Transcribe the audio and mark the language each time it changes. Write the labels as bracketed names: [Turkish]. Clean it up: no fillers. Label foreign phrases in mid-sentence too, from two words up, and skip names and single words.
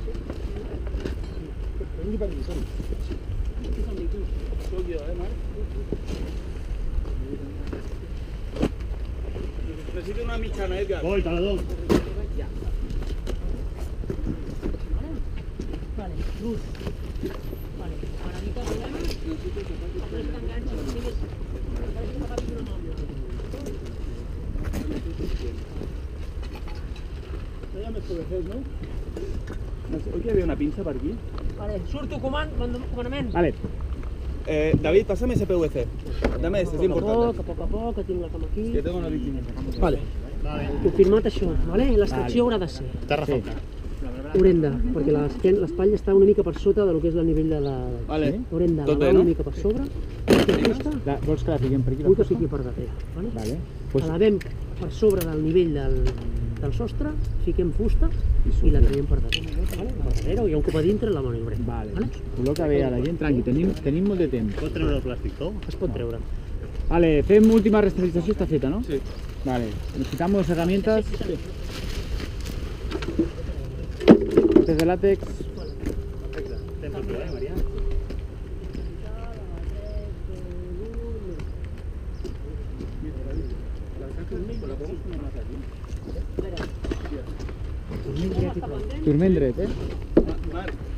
[Spanish] Soy yo, Marc. Necesito una mitjana, Edgar. Voy, talador. Vale, luz. Vale, para evitar [Catalan] problemes, no t'enganxis, no tinguis... [Spanish] Parece que [Catalan] agafis una mà. No hi ha més PVCs, no? Oi que hi havia una pinça per aquí? Vale, surto comandament. Vale, [Spanish] David, pásame ese PVC. Dame ese, es importante. [Catalan] A poc a poc, que tinc la cama aquí. [Spanish] Que tengo una víctima. [Catalan] Vale, confirmat això, vale? L'extracció haurà de ser Terrafoca. horrenda, perquè l'espatlla està una mica per sota del que és el nivell de la... Vale. Haurem de Tot bé, lavar no? una mica per sobre. Aquesta fusta, vols que la fiquem per aquí? vull que fiqui per darrere, vale? Vale. La lavem per sobre del nivell del sostre, fiquem fusta i la traiem per darrere, vale? Per darrere, o hi ha un cop a dintre, la maniobrem. Vale, Vale? col·loca bé a la gent, tranqui, tenim molt de temps. Pots treure el plàstic tou? Es pot treure. Vale, fem última resterilizació, está feta, ¿no? Sí. [Spanish] Vale, nos quitamos herramientas. Botes de látex. [Catalan] Perfecte. Temps a tu, Maria? Turment dret, Marc.